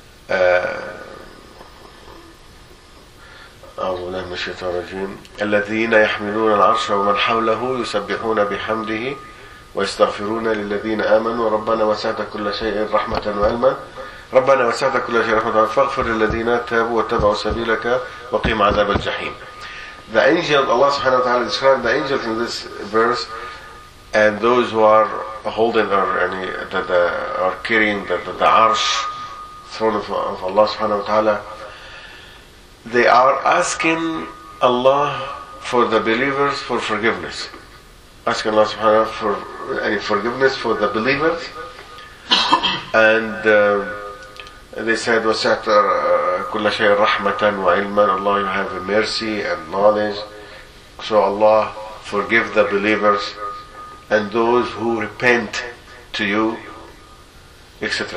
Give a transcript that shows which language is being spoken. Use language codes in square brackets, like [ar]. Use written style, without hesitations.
[ar] أعوذ بالله من الشيطان الرجيم الذين يحملون العرش ومن حوله يسبحون بحمده ويستغفرون للذين آمنوا ربنا وسعت كل شيء رحمة وعلما ربنا وسعت كل شيء رحمة وعلما فاغفر للذين تابوا واتبعوا سبيلك وقيم عذاب الجحيم. [en] The angels, Allah subhanahu wa ta'ala described the angels in this verse and those who are holding or any that are carrying the arsh throne of Allah subhanahu wa ta'ala. They are asking Allah for the believers for forgiveness. Asking Allah subhanahu wa ta'ala for any forgiveness for the believers. And they said, [ar] وَسَعْتَ كُلَّ شَيْءٍ رَحْمَةً وَعِلْمًا. [en] Allah, you have mercy and knowledge. So Allah, forgive the believers and those who repent to you, etc.